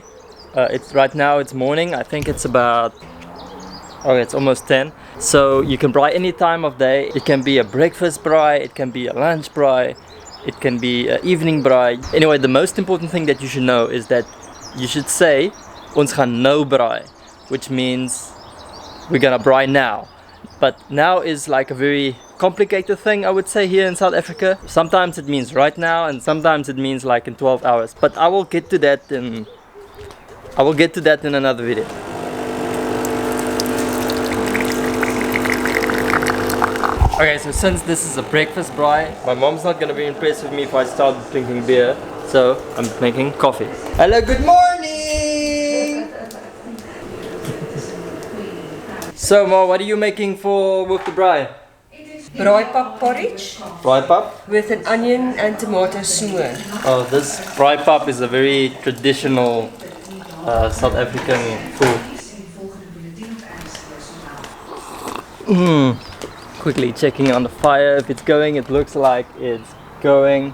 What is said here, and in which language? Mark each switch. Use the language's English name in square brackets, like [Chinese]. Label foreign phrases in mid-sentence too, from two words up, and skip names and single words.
[English] Right now it's morning. I think it's about, it's almost 10. So you can braai any time of day. It can be a breakfast braai, it can be a lunch braai, it can be an evening braai. Anyway, the most important thing that you should know is that you should say [Afrikaans] ons gaan nou braai, [English] which means we're gonna braai now. But now is like a very complicated thing, I would say, here in South Africa. Sometimes it means right now, and sometimes it means like in 12 hours. But I will get to that in another video. Okay, so since this is a breakfast braai, my mom's not gonna be impressed with me if I start drinking beer, so I'm making coffee. Hello, good morning! So Ma, what are you making with the braai? Braai-pap porridge. Braai-pap? With an onion and tomato smoor. Oh, this braai-pap is a very traditional South African food. Quickly checking on the fire if it's going. It looks like it's going.